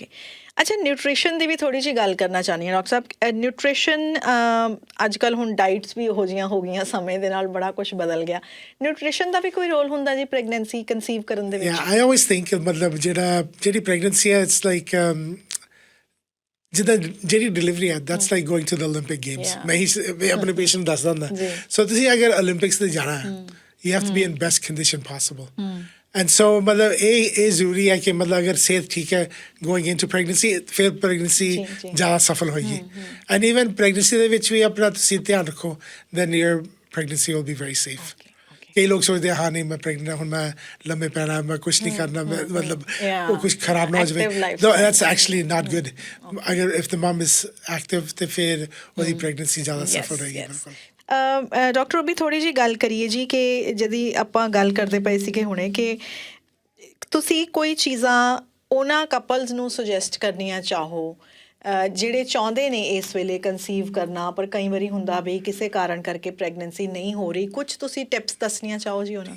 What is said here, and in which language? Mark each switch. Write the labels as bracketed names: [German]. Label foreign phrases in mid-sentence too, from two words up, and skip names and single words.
[Punjabi] ਓਕੇ ਅੱਛਾ ਨਿਊਟ੍ਰੀਸ਼ਨ ਦੀ ਵੀ ਥੋੜੀ ਜਿਹੀ ਗੱਲ ਕਰਨਾ ਚਾਹੁੰਦੀ ਹਾਂ ਡਾਕਟਰ ਸਾਹਿਬ ਨਿਊਟ੍ਰੀਸ਼ਨ ਅੱਜ ਕੱਲ੍ਹ ਹੁਣ ਡਾਈਟਸ ਵੀ ਇਹੋ ਜਿਹੀਆਂ ਹੋ ਗਈਆਂ ਸਮੇਂ ਦੇ ਨਾਲ ਬੜਾ ਕੁਝ ਬਦਲ ਗਿਆ ਨਿਊਟ੍ਰੀਸ਼ਨ ਦਾ ਵੀ ਕੋਈ ਰੋਲ ਹੁੰਦਾ ਜੀ [English] pregnancy conceive [Punjabi] ਕਰਨ ਦੇ ਵਿੱਚ [English] I always think [Punjabi] ਮਤਲਬ ਜਿਹੜੀ ਪ੍ਰੈਗਨੈਂਸੀ ਹੈ [English] it's like [Punjabi] ਜਿੱਦਾਂ ਜਿਹੜੀ ਡਿਲੀਵਰੀ ਹੈ [English] that's like going to the Olympic games [Punjabi] ਮੈਂ ਹੀ ਆਪਣੇ ਪੇਸ਼ੈਂਟ ਦੱਸਦਾ ਹੁੰਦਾ ਸੋ ਤੁਸੀਂ ਅਗਰ ਓਲੰਪਿਕਸ ਤੇ ਜਾਣਾ ਹੈ [English] you have to be in best condition possible And so [Hindi] मतलब ये ज़रूरी है कि मतलब अगर सेहत ठीक है [English] going into pregnancy [Hindi] फिर pregnancy ज़्यादा सफल होगी [English] and even pregnancy [Punjabi] ਦੇ ਵਿੱਚ ਵੀ ਆਪਣਾ ਤੁਸੀਂ ਧਿਆਨ ਰੱਖੋ [English] then your pregnancy will be very safe [Punjabi] ਕਈ ਲੋਕ ਸੋਚਦੇ ਹਾਂ ਨਹੀਂ ਮੈਂ ਪ੍ਰੈਗਨੈਂਟ ਹੁਣ ਮੈਂ ਲੰਮੇ ਪੈਣਾ ਮੈਂ ਕੁਝ ਨਹੀਂ ਕਰਨਾ ਮਤਲਬ ਉਹ ਕੁਝ ਖਰਾਬ ਨਾ ਹੋ ਜਾਵੇ [English] that's actually not good [Punjabi] ਅਗਰ [English] if the mom is active [Punjabi] ਤੇ ਫਿਰ ਉਹਦੀ pregnancy ਜ਼ਿਆਦਾ ਸਫਲ ਰਹੇਗੀ ਬਿਲਕੁਲ ਡਾਕਟਰ ਵੀ ਥੋੜ੍ਹੀ ਜਿਹੀ ਗੱਲ ਕਰੀਏ ਜੀ ਕਿ ਜਦੀ ਆਪਾਂ ਗੱਲ ਕਰਦੇ ਪਏ ਸੀਗੇ ਹੁਣੇ ਕਿ ਤੁਸੀਂ ਕੋਈ ਚੀਜ਼ਾਂ ਉਹਨਾਂ ਕਪਲਸ ਨੂੰ ਸੁਜੈਸਟ ਕਰਨੀਆਂ ਚਾਹੋ ਜਿਹੜੇ ਚਾਹੁੰਦੇ ਨੇ ਇਸ ਵੇਲੇ ਕਨਸੀਵ ਕਰਨਾ ਪਰ ਕਈ ਵਾਰੀ ਹੁੰਦਾ ਵੀ ਕਿਸੇ ਕਾਰਨ ਕਰਕੇ ਪ੍ਰੈਗਨੈਂਸੀ ਨਹੀਂ ਹੋ ਰਹੀ ਕੁਝ ਤੁਸੀਂ ਟਿਪਸ ਦੱਸਣੀਆਂ ਚਾਹੋ ਜੀ ਉਹਨਾਂ ਨੂੰ